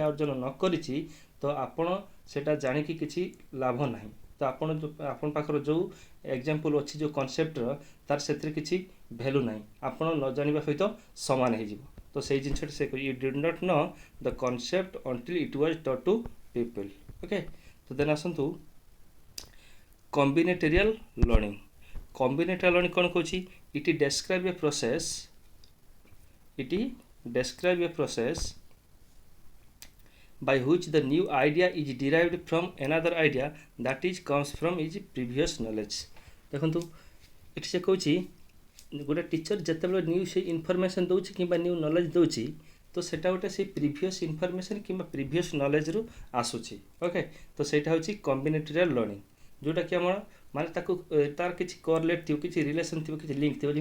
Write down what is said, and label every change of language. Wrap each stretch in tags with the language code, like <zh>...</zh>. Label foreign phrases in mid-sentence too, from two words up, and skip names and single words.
<or>ଅର୍ଜନ ନ କରିଛି ତ ଆପଣ ସେଟା ଜାଣିକି କିଛି ଲାଭ ନାହିଁ ତ ଆପଣ ପାଖରେ ଯେଉଁ ଏକ୍ଜାମ୍ପଲ୍ ଅଛି ଯେଉଁ କନସେପ୍ଟର ତାର ସେଥିରେ କିଛି ଭ୍ୟାଲୁ ନାହିଁ ଆପଣ ନ ଜାଣିବା ସହିତ ସମାନ ହେଇଯିବ ତ ସେଇ ଜିନିଷଟା ସେ</or> <en>you did not know the concept until it was taught to people okay</en> <or>ତ ଦେନ୍ ଆସନ୍ତୁ</or> <en>combinatorial learning combinatorial learning</en> <or>କ'ଣ କହୁଛି</or> <en>it describe a ପ୍ରୋସେସ୍ by which the new idea is derived from another idea that is comes from its previous knowledge</en> <or>ଦେଖନ୍ତୁ ଏଠି ସେ କହୁଛି ଗୋଟେ ଟିଚର ଯେତେବେଳେ ନ୍ୟୁ ସେଇ ଇନଫର୍ମେସନ୍ ଦେଉଛି କିମ୍ବା</or> <en>new knowledge</en> <or>ଦେଉଛି ତ ସେଇଟା ଗୋଟେ ସେଇ</or> <en>previous information</en> <or>କିମ୍ବା</or> <en>previous knowledgeରୁ</en> <or>ଆସୁଛି ଓକେ ତ ସେଇଟା ହେଉଛି</or> <en>combinatorial learning</en> <or>ଯେଉଁଟାକି ଆମର ମାନେ ତାକୁ ତାର କିଛି କୋରିଲେଟ୍ ଥିବ କିଛି ରିଲେସନ୍ ଥିବ କିଛି ଲିଙ୍କ୍ ଥିବ</or>